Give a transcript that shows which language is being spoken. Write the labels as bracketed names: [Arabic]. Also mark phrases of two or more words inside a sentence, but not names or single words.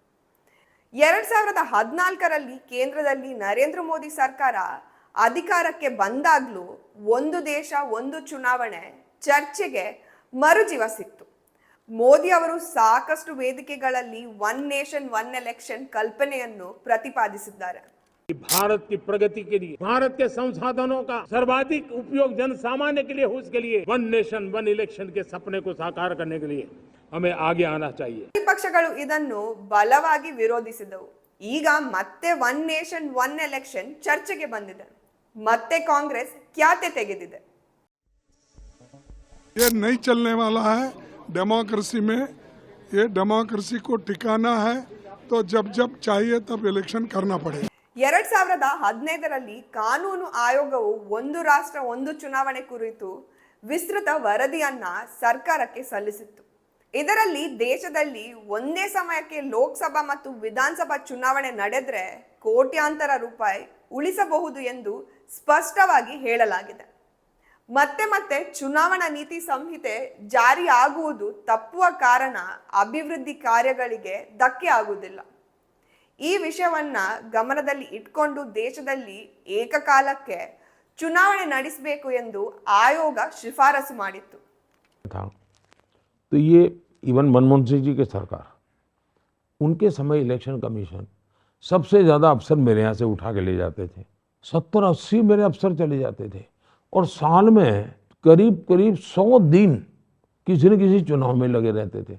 [Kannada] 2014ರಲ್ಲಿ ಕೇಂದ್ರದಲ್ಲಿ ನರೇಂದ್ರ ಮೋದಿ ಸರ್ಕಾರ ಅಧಿಕಾರಕ್ಕೆ ಬಂದಾಗ್ಲೂ ಒಂದು ದೇಶ ಒಂದು ಚುನಾವಣೆ ಚರ್ಚೆಗೆ ಮರುಜೀವ ಸಿಕ್ತು. ಮೋದಿ ಅವರು ಸಾಕಷ್ಟು ವೇದಿಕೆಗಳಲ್ಲಿ [English] one nation one election [Kannada] ಕಲ್ಪನೆಯನ್ನು ಪ್ರತಿಪಾದಿಸಿದ್ದಾರೆ. [Hindi] भारत की प्रगति के लिए, भारत के संसाधनों का सर्वाधिक उपयोग जन सामान्य के लिए हो, उसके लिए [English] one nation one election [Hindi] के सपने को साकार करने के लिए हमें आगे आना चाहिए. [Kannada] ವಿಪಕ್ಷಗಳು ಇದನ್ನು ಬಲವಾಗಿ ವಿರೋಧಿಸಿದವು. ಈಗ ಮತ್ತೆ [English] one nation one election [Kannada] ಚರ್ಚೆಗೆ ಬಂದಿದೆ. ಮತ್ತೆ ಕಾಂಗ್ರೆಸ್ ಖ್ಯಾತೆ ತೆಗೆದಿದೆ. [Hindi] ये नहीं चलने वाला है डेमोक्रेसी में. ये डेमोक्रेसी को टिकाना है तो जब जब चाहिए तब इलेक्शन करना पड़ेगा. [Kannada] 2015ರಲ್ಲಿ ಕಾನೂನು ಆಯೋಗವು ಒಂದು ರಾಷ್ಟ್ರ ಒಂದು ಚುನಾವಣೆ ಕುರಿತು ವಿಸ್ತೃತ ವರದಿಯನ್ನ ಸರ್ಕಾರಕ್ಕೆ ಸಲ್ಲಿಸಿತ್ತು. ಇದರಲ್ಲಿ ದೇಶದಲ್ಲಿ ಒಂದೇ ಸಮಯಕ್ಕೆ ಲೋಕಸಭಾ ಮತ್ತು ವಿಧಾನಸಭಾ ಚುನಾವಣೆ ನಡೆದ್ರೆ ಕೋಟ್ಯಾಂತರ ರೂಪಾಯಿ ಉಳಿಸಬಹುದು ಎಂದು ಸ್ಪಷ್ಟವಾಗಿ ಹೇಳಲಾಗಿದೆ. ಮತ್ತೆ ಚುನಾವಣಾ ನೀತಿ ಸಂಹಿತೆ ಜಾರಿ ಆಗುವುದು ತಪ್ಪುವ ಕಾರಣ ಅಭಿವೃದ್ಧಿ ಕಾರ್ಯಗಳಿಗೆ ಧಕ್ಕೆ ಆಗುವುದಿಲ್ಲ. ಈ ವಿಷಯವನ್ನ ಗಮನದಲ್ಲಿ ಇಟ್ಕೊಂಡು ದೇಶದಲ್ಲಿ ಏಕಕಾಲಕ್ಕೆ ಚುನಾವಣೆ ನಡೆಸಬೇಕು ಎಂದು ಆಯೋಗ ಶಿಫಾರಸು ಮಾಡಿತ್ತು. [Hindi] तो ये इवन मनमोहन सिंह जी के सरकार, उनके समय [English] election commission [Hindi] सबसे ज़्यादा अफसर मेरे यहाँ से उठा के ले जाते थे. 70-80 मेरे अफसर चले जाते थे और साल में करीब 100 दिन किसी न किसी चुनाव में लगे रहते थे.